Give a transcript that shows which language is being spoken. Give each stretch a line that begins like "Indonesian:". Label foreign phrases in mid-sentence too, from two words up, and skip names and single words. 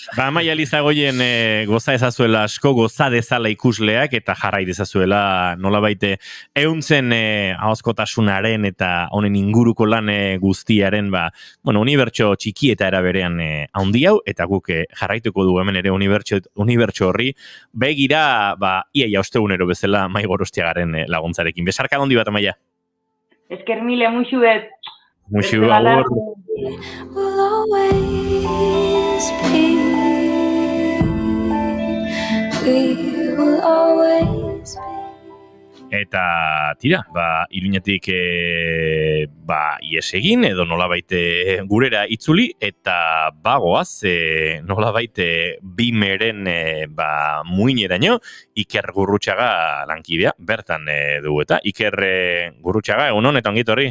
Basque: Amaia Lizagoien goza ezazuela asko, goza dezala ikusleak, eta jarrai dezazuela nolabait ehuntzen ahozkotasunaren eta honen inguruko lan guztiaren, unibertso txiki eta era berean handi hau, eta guk jarraituko du hemen ere unibertso horri, begira, iaia ostegunero bezala Mai Gorostiagaren laguntzarekin. Besarka handi bat, Amaia. Esker mile, muxu bet. Muxu, agur.
English: Will always be. We will always be.
Basque: Eta tira, Iruñetik ies egin edo nolabait gurera itzuli, eta bagoaz nolabait bimeren muineraino Iker Gurrutxaga lankidea bertan dugu, eta Iker Gurrutxaga, egunon eta ongit horri?